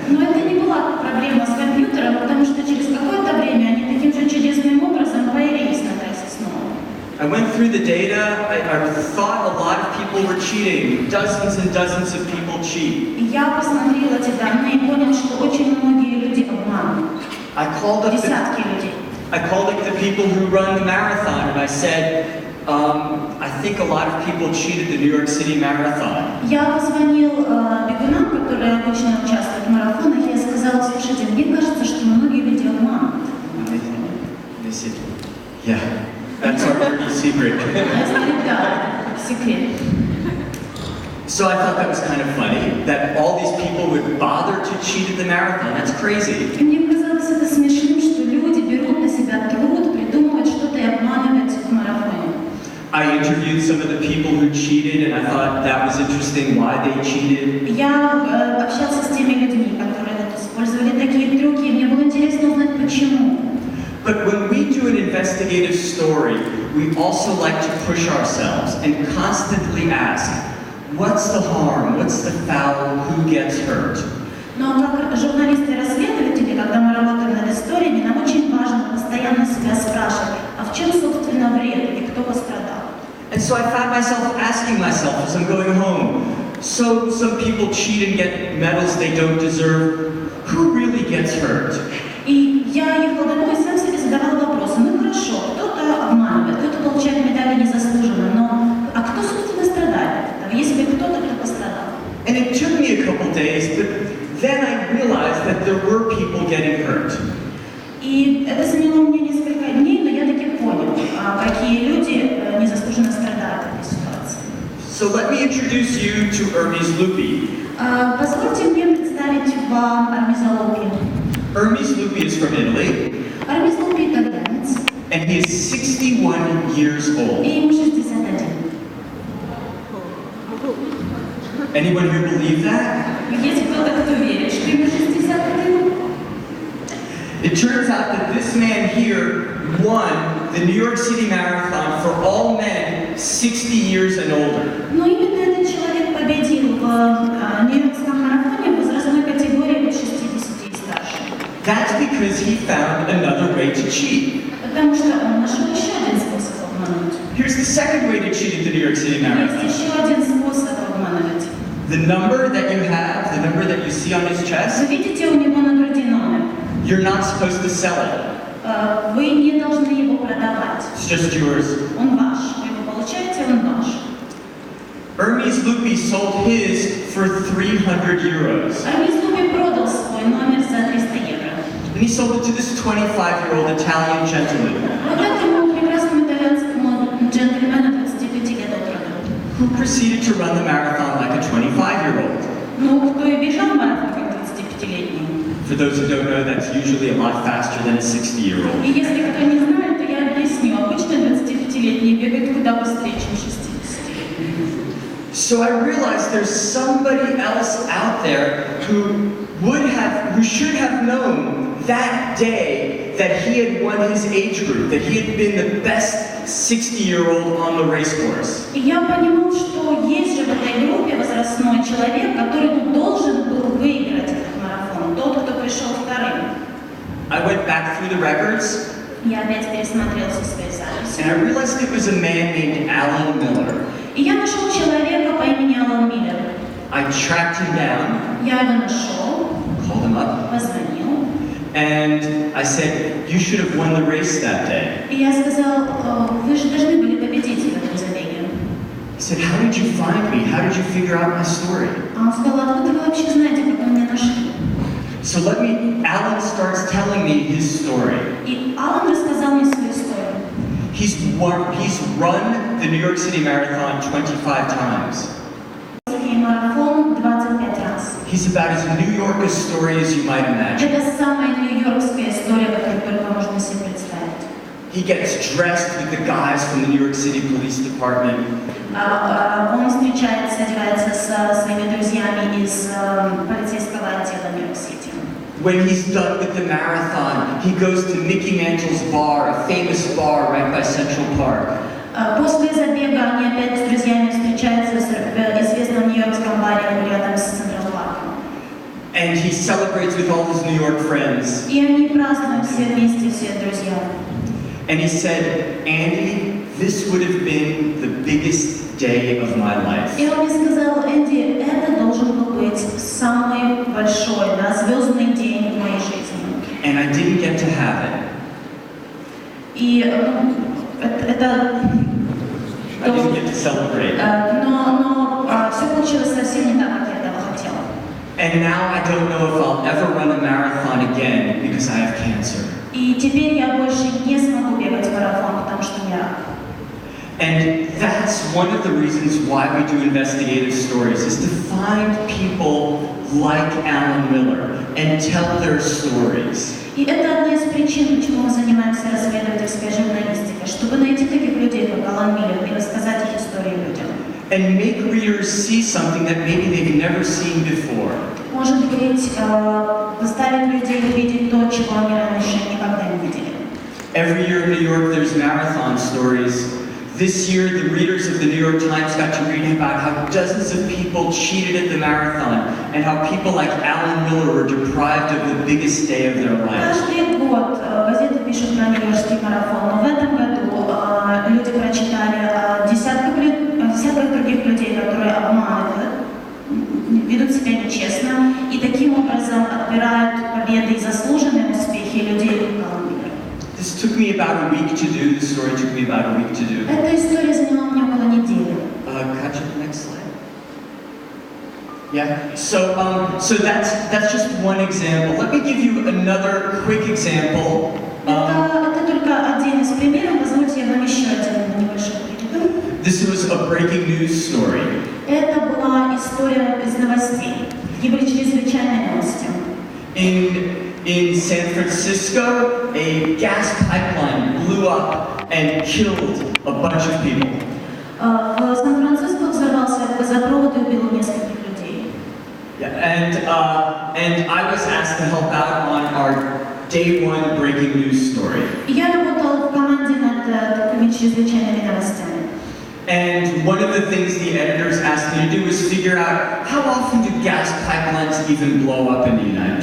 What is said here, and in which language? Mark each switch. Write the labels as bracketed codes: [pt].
[ru] Но это не была проблема с компьютером, потому что через какое-то время они таким же чудесным образом появились на трассе снова. [en] I went through the data. I thought a lot of people were cheating. Dozens and dozens of people cheat. [ru] Я посмотрела эти данные и понял, что очень многие люди обманывают. Десятки людей. [en] I called up the people who run the marathon and I said, I think a lot of people cheated the New York City Marathon. [ru] Я позвонил бегунам, которые обычно участвуют в марафонах, и я сказала: слушайте, мне кажется, что многие люди обманывают. [en] They said, yeah, that's our dirty secret. [ru] Да, секрет. [en] So I thought that was kind of funny, that all these people would bother to cheat at the marathon. That's crazy. [ru] И мне казалось это смешным, что люди берут на себя труд придумывать что-то и обманывать в марафоне. [en] I interviewed some of the people who cheated, and I thought that was interesting, why they cheated. [ru] Я общался с теми людьми, которые использовали такие трюки, и мне было интересно узнать, почему. [en] But when we do an investigative story, we also like to push ourselves and constantly ask, what's the harm, what's the foul, who gets hurt? [ru] Но как журналисты и расследователи, когда мы работаем над историями, нам очень важно постоянно себя спрашивать, а в чем, собственно, вред и кто пострадал. [en] And so I found myself asking myself as I'm going home, so some people cheat and get medals they don't deserve, who really gets hurt? [ru] И я ехала домой и сам себе задавала вопросы. Ну хорошо, кто-то обманывает, кто-то получает медали незаслуженно, но а кто, собственно, страдает от этого, если кто-то, кто пострадал? [en] And it took me a couple days, but then I realized that there were people getting hurt. [ru] И это заняло мне несколько дней, но я таки понял, какие люди незаслуженно страдают в этой ситуации. [en] So let me introduce you to Hermes Lupi. [ru] Позвольте мне представить вам Армиза Лупи. [en] Hermes Lupi is from Italy. [ru] Армиз Лупи итальянец. [en] And he is 61 years old. [ru] И ему 61. [en] Anyone here believe that? [ru] Есть кто-то, кто верит, что ему 61? [en] It turns out that this man here won the New York City Marathon for all men 60 years and older. [ru] Но именно этот человек победил в Нью-Йоркском марафоне в возрастной категории от 60 и старше. [en] That's because he found another way to cheat. [ru] Потому что он нашел еще один способ обмануть. [en] Here's the second way to cheat at the New York City Marathon. [ru] Есть еще один способ обманывать. [en] The number that you have, the number that you see on his chest, [ru] Вы видите у него на груди номер. [en] you're not supposed to sell it. [ru] Вы не должны его продавать. [en] It's just yours. [ru] Он ваш. Вы его получаете, он ваш. [en] Hermes Lupi sold his for 300 euros. [ru] Эрмис Лупи продал свой номер за 300 евро. [en] And he sold it to this 25-year-old Italian gentleman [ru] Вот этому прекрасному итальянскому джентльмену 25 лет от роду. [en] who proceeded to run the marathon like a 25-year-old. [ru] Ну, кто и бежал марафон как 25-летний. [en] For those who don't know, that's usually a lot faster than a 60-year-old. [ru] И если кто не знает, то я объясню. Обычно 25-летний бегает куда быстрее, чем 60-летний. [en] So I realized there's somebody else out there who should have known that day that he had won his age group, that he had been the best 60-year-old on the race course. [ru] И я понимал, что есть же в этой группе возрастной человек, который должен был выиграть этот марафон, тот, кто пришел вторым. [en] I went back through the records, [ru] Я опять пересмотрел все свои записи. [en] and I realized it was a man named Alan Miller. [ru] И я нашел человека по имени Алан Миллер. [en] I tracked him down, [ru] Я его нашел, [en] called him up, [ru] позвонил, [en] and I said, you should have won the race that day. [ru] и я сказал, вы же должны были победить в этом забеге. [en] He said, how did you find me? How did you figure out my story? [ru] А он сказал, откуда вы вообще знаете, как вы меня нашли? [en] So Alan starts telling me his story. [ru] И Алан рассказал мне свою историю. [en] He's run the New York City Marathon 25 times. [ru] Марафон 25 раз. [en] He's about as New York a story as you might imagine. [ru] Это самая нью-йоркская история, которую только можно себе представить. [en] He gets dressed with the guys from the New York City Police Department. [ru] Он встречается, одевается со своими друзьями из полицейского отдела Нью-Йорк-Сити. [en] When he's done with the marathon, he goes to Mickey Mantle's bar, a famous bar right by Central Park. [ru] После забега они опять с друзьями встречаются в известном нью-йоркском баре рядом с Централ парком. [en] And he celebrates with all his New York friends. [ru] И они празднуют все вместе, все друзья. [en] And he said, Andy, this would have been the biggest day of my life. [ru] И он мне сказал, Энди, это должен был быть самый большой, звездный день в моей жизни. [en] And I didn't get to have it. [ru] И это... [en] I didn't get to celebrate. [ru] Но все получилось совсем не так, как я этого хотела. [en] And now I don't know if I'll ever run a marathon again because I have cancer. [ru] И теперь я больше не смогу бегать марафон, потому что у меня рак. [en] And that's one of the reasons why we do investigative stories, is to find people like Alan Miller and tell their stories. [ru] И это одна из причин, почему мы занимаемся расследовательской журналистикой, чтобы найти таких людей, как Алан Миллер, и рассказать их истории людям. [en] And make readers see something that maybe they've never seen before. [ru] Может быть, заставить людей увидеть то, чего они раньше никогда не видели. [en] Every year in New York, there's marathon stories. This year, the readers of the New York Times got to read about how dozens of people cheated at the marathon and how people like Alan Miller were deprived of the biggest day of their lives. [ru] Каждый год газеты пишут про нью-йоркский марафон, но в этом году люди прочитали о десятках других людей, которые обманывают, ведут себя нечестно и таким образом отбирают победы и заслуженные успехи людей, как Алан Миллер. [en] This took me about a week to do. This story took me about a week to do. [ru] Эта история заняла мне около недели. [en] Catch up next slide. Yeah. So that's just one example. Let me give you another quick example. [ru] Это только один из примеров. Позвольте я вам еще один небольшой пример. [en] This was a breaking news story. [ru] Это была история из новостей. Такие были чрезвычайные новости. [en] In San Francisco, a gas pipeline blew up and killed a bunch of people. [ru] В Сан-Франциско взорвался газопровод и убил нескольких людей. [en] Yeah, and I was asked to help out on our day one breaking news story. [ru] Я работала в команде над такими чрезвычайными новостями. [en] And one of the things the editors asked me to do was figure out how often do gas pipelines even blow up in the United